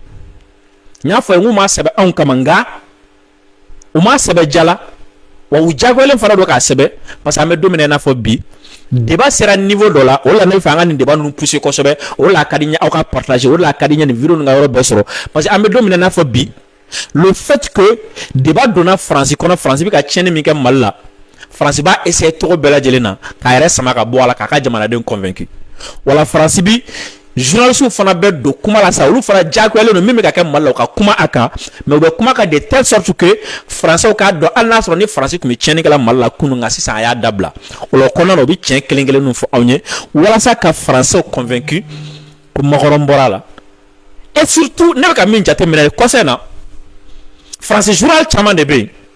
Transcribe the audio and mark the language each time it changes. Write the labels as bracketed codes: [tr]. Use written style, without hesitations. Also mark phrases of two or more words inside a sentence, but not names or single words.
[bm] N y'a fɔ ye n ko m'a sɛbɛn anw kama nka u m'a sɛbɛn jala wa u jagoyalen fana don k'a sɛbɛn [fr] parce que [bm] an bɛ don min na i n'a fɔ bi débat sera niveau dɔ la o la ne fɛ an ka nin débat ninnu pousser kosɛbɛ o la a ka di n ye aw ka partager o la a ka di n ye nin vidéo ninnu ka yɔrɔ bɛɛ sɔrɔ [fr] parce que [bm] an bɛ don min na i n'a fɔ bi [fr] le fait que débat [bm] donna Faransi kɔnɔ Faransi bɛ ka tiɲɛni min kɛ Mali la Faransi b'a essayer cogo bɛɛ lajɛlen na k'a yɛrɛ sama ka bɔ a la k'a ka jamanadenw convaincu wala Faransi bi journalistes fana bɛ don kuma la sa olu fana jagoyalen don min bɛ ka kɛ Mali la u ka kuma a kan mais u bɛ kuma kan [fr] de telle sorte que Français [bm] k'a dɔn hali n'a sɔrɔ ni Faransi tun bɛ tiɲɛni kɛla Mali la kunun nka sisan a y'a dabila o la kɔnɔna na u bɛ tiɲɛ kelen kelenninw fɔ aw ye walasa ka [fr] Français convaincu [bm] ko makɔrɔn bɔra a la [fr] et surtout [bm] ne bɛ ka min jateminɛ kɔsɛbɛ na Faransi journal caman de bɛ yen